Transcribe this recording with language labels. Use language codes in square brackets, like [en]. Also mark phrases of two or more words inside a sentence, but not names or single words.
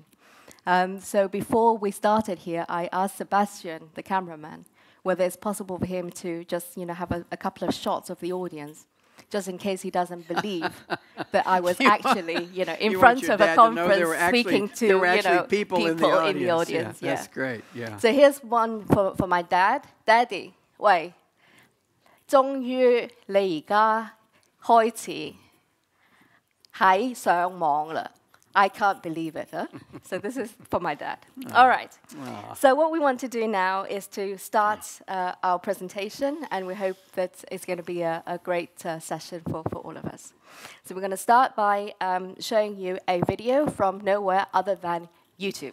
[en] So before we started here, I asked Sebastian, the cameraman, whether it's possible for him to just, you know, have a couple of shots of the audience, just in case he doesn't believe that I was actually, you know, in front of a conference speaking to, you know, people in the audience. Yeah, that's great, yeah. So here's one for my dad. Daddy, [yue] 喂，終於你而家開始喺上網啦。 [en] I can't believe it, huh? So this is for my dad. All right. So what we want to do now is to start our presentation, and we hope that it's going to be a great session for all of us. So we're going to start by showing you a video from nowhere other than YouTube.